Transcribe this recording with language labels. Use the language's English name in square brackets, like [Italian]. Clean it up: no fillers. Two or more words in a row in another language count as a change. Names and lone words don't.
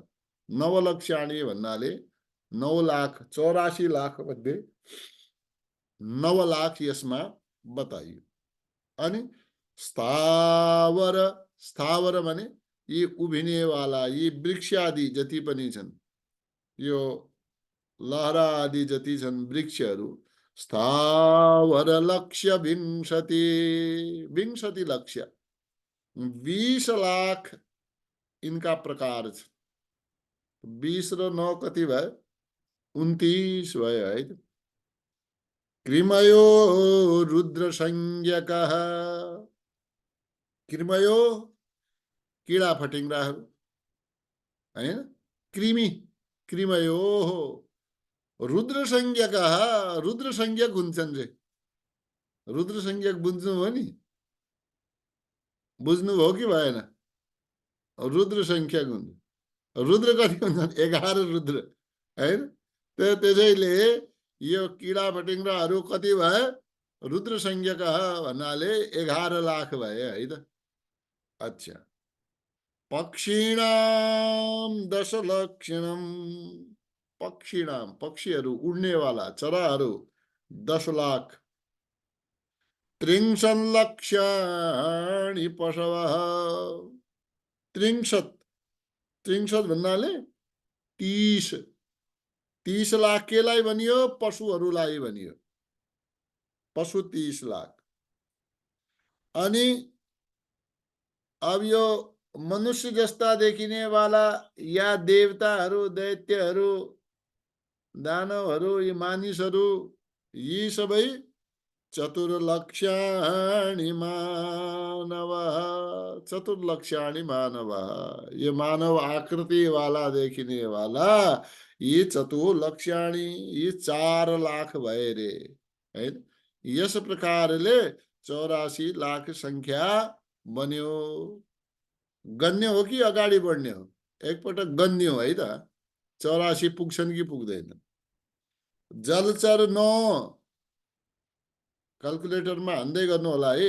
[Nepali] नवलक्ष्याणी भन्नाले 9 लाख, 84 लाख मध्ये 9 लाख यसमा बताइयो। अनि स्थावर, स्थावर भने यी उभिनेवाला, यी वृक्ष आदि जति पनि छन्, यो लहरा आदि जति छन् वृक्षहरू, स्थावर लक्ष्य 20 लक्ष्य, 20 लाख इनका प्रकार छ। 20 र 9 कति भयो, 29 भयो है त। [Sanskrit] कृमयो रुद्र संज्ञकः, [Nepali] कृमयो कीड़ा फटिङ्ग्राहरू हैन, कृमि, [Sanskrit] कृमयो रुद्र संज्ञकः, [Nepali] रुद्र संज्ञक हुन्छन् रे। रुद्र संज्ञक बुझ्नुभयो नि, बुझ्नुभयो कि भएन? रुद्र संख्यक हुन्छ। रुद्र कति हुन्छन्, 11 रुद्र हैन। त्यसैले यो कीड़ा फटिङ्ग्राहरू कति भए, रुद्र संज्ञक भन्नाले 11 लाख भए है त। अच्छा, [Sanskrit] पक्षीणाम दशलक्षणम, [Nepali] पक्षीणाम पक्षीहरू उड्नेवाला चराहरू 10,00,000, [Sanskrit] त्रिंशल्लक्षाणि पशवः, [Nepali] त्रिंशत, त्रिंशत भन्नाले 30, 30,00,000 केलाई भनियो, पशुहरूलाई भनियो, पशु 30,00,000। अनि अब यो मनुष्य जस्ता देखिने वाला या देवताहरू, दैत्यहरू, दानवहरू, यी मानिसहरू, यी सबै [Sanskrit] चतुर्लक्षाणि मानवः, चतुर्लक्षाणि मानवः, [Nepali] ये मानव आकृति वाला देखिने वाला ये चतुर्लक्षाणि, ये 4,00,000 भए रे, हैन। यस प्रकारले 84,00,000 संख्या बन्यो। गन्य हो कि अगाडि बढ्ने हो? एकपटक गन्य हो है त। 84 पुग्छन् कि पुग्दैन? जलचर 9, क्याल्कुलेटरमा हान्दै गर्नु होला है।